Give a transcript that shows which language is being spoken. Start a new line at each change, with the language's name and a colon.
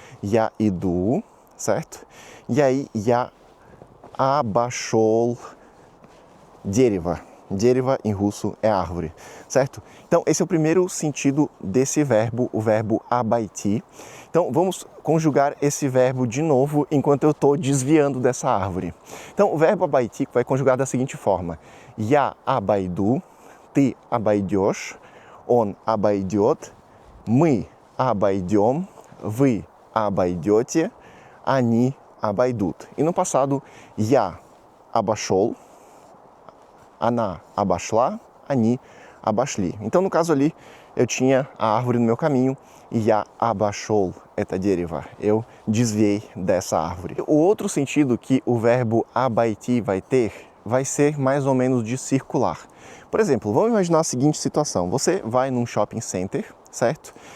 Portuguese: Yaidu, certo? E aí Abashol Deriva. Deriva em russo é árvore, certo? Então esse é o primeiro sentido desse verbo, o verbo abaiti. Então vamos conjugar esse verbo de novo enquanto eu estou desviando dessa árvore. Então o verbo abaiti vai conjugar da seguinte forma:
Russian: Я обойду, ты обойдешь, он обойдет, мы обойдем, вы обойдете, они обойдут.
Portuguese: E no passado,
Russian: я обошел, она обошла, они обошли.
Portuguese: Então, no caso ali, eu tinha a árvore no meu caminho e
Russian: я обошел это дерево.
Portuguese: Eu desviei dessa árvore. O outro sentido que o verbo abaiti vai ter vai ser mais ou menos de circular. Por exemplo, vamos imaginar a seguinte situação. Você vai num shopping center, certo?